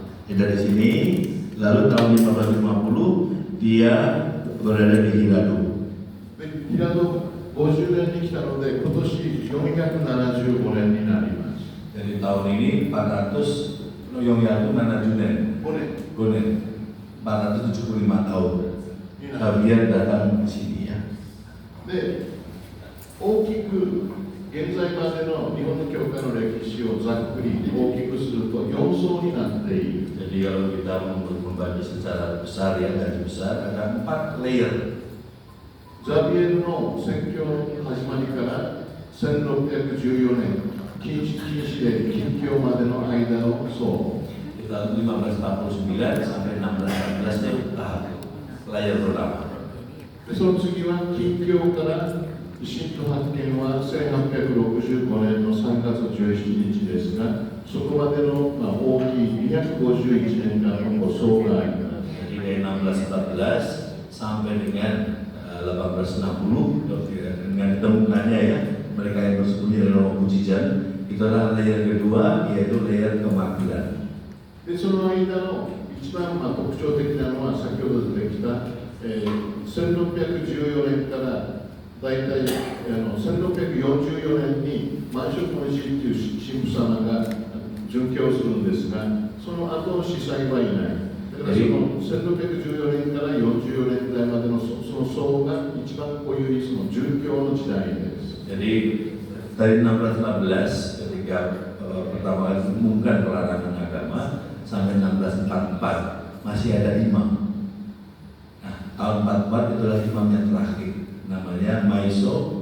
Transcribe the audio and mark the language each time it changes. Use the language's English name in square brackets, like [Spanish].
[Indonesian] Dari sini, lalu tahun 1550 dia berada di Hirado. [Japanese] 平戸50年に来たので、今年475年になります。 [Indonesian] Dari tahun ini 475 475 tahun. Xavier datang ke sini ya. [Japanese] で、大きく現在までの日本の教会の歴史をざっくり大きくすると4層になっている。 [Indonesian] Jadi kalau kita membagi secara besar ya, garis besar ada 4 layer. [Japanese] ザビエルの宣教の始まりから1614年、禁止で禁教までの間の層。 [Indonesian] Tahun 1549 sampai 1614 itu tahap layar pertama. [Japanese] でその次は禁教から新都発見は1865年の3月17日ですが、そこまでの大きい251年間の層があります。 [Indonesian] Jadi dari 1614 sampai dengan 1860 dengan ditemukannya ya mereka yang bersembunyi dalam mukjizat itu adalah layer kedua yaitu layer kemakmuran. [Japanese] でその間の一番特徴的なのは先ほど出てきた、1614年からだいたい1644年に満州小西という神父様が殉教するんですが、その後の司祭はいない。だからその1614年から44年代までのその層が一番こういうその殉教の時代です。 [Indonesian] Jadi dari 1614 ketika pertama kali diumumkan pelarangan agama sampai 1644 masih ada imam. Nah, tahun 44 itulah imam yang terakhir, namanya Maiso.